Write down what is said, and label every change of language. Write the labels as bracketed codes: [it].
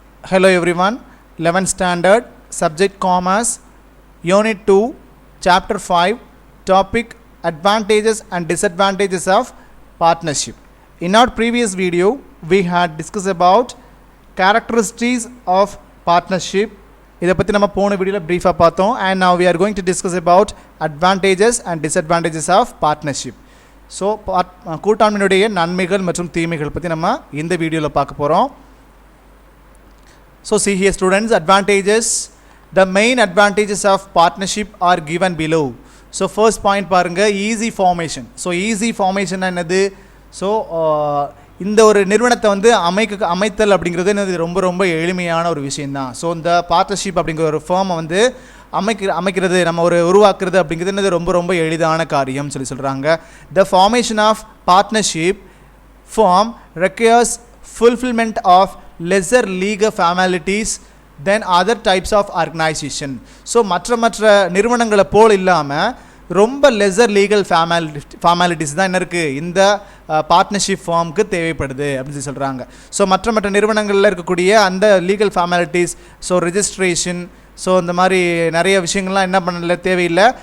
[en] Hello everyone, 11th standard, subject commerce, unit 2, chapter 5, topic advantages and disadvantages of partnership. In our previous video, we had discussed about characteristics of partnership. [ta] இதை பற்றி நம்ம போன வீடியோவில் பிரீஃபாக பார்த்தோம். [en] And now we are going to discuss about advantages and disadvantages of partnership. [ta] So கூட்டாண்மையினுடைய நன்மைகள் மற்றும் தீமைகள் பற்றி நம்ம இந்த வீடியோவில் பார்க்க போகிறோம். [en] So see here students, advantages. The main advantages of partnership are given below. So first point பாருங்க, easy formation. So easy formation என்னது? [ta] So இந்த ஒரு நிறுவனத்தை வந்து அமைத்தல் அப்படிங்கிறது என்னது ரொம்ப எளிமையான ஒரு விஷயம்தான். ஸோ இந்த பார்ட்னர்ஷிப் அப்படிங்கிற ஒரு ஃபார்மை வந்து அமைக்கிறது நம்ம ஒரு உருவாக்குறது அப்படிங்கிறது என்னது ரொம்ப எளிதான காரியம் சொல்கிறாங்க. [en] The formation of partnership form requires fulfillment of lesser legal formalities than other types of organization. [ta] So மற்ற நிறுவனங்களை போல் இல்லாமல் ரொம்ப லெசர் லீகல் ஃபார்மாலிட்டிஸ் தான் என்ன இருக்குது இந்த பார்ட்னர்ஷிப் ஃபார்முக்கு தேவைப்படுது அப்படின்னு சொல்கிறாங்க. ஸோ மற்ற நிறுவனங்களில் இருக்கக்கூடிய அந்த legal formalities, so registration, so இந்த மாதிரி நிறைய விஷயங்கள்லாம் என்ன பண்ணல தேவையில்லை.